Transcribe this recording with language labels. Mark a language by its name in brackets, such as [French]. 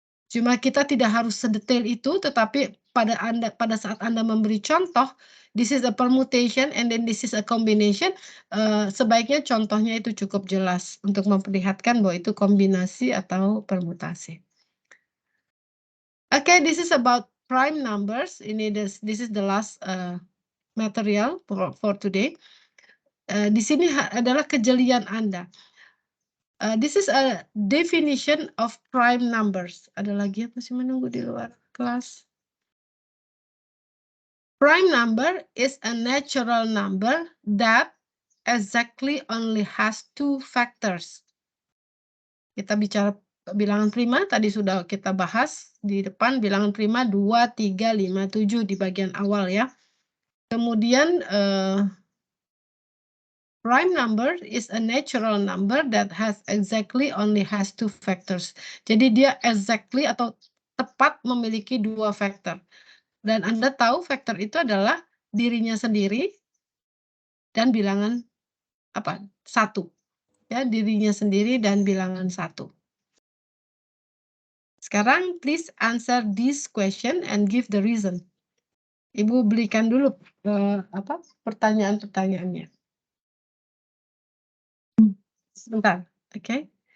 [Indonesian] Cuma kita tidak harus sedetail itu, tetapi pada saat Anda memberi contoh, [English] this is a permutation and then this is a combination, [Indonesian] sebaiknya contohnya itu cukup jelas untuk memperlihatkan bahwa itu kombinasi atau permutasi. [English] Okay, this is about prime numbers. This is the last material for today. [Indonesian] Di sini adalah kejelian Anda. [English] This is a definition of prime numbers. [Indonesian] Ada lagi yang masih menunggu di luar kelas? [English] Prime number is a natural number that exactly only has 2 factors. [Indonesian] Kita bicara bilangan prima, tadi sudah kita bahas di depan, bilangan prima 2, 3, 5, 7 di bagian awal ya. Kemudian [English] prime number is a natural number that only has 2 factors. [Indonesian] Jadi dia exactly atau tepat memiliki 2 faktor. Dan Anda tahu faktor itu adalah dirinya sendiri dan bilangan apa? 1. Ya, dirinya sendiri dan bilangan 1. [English] Sekarang please answer this question and give the reason. [Indonesian] Ibu berikan dulu pertanyaan-pertanyaannya. Sebentar, oke?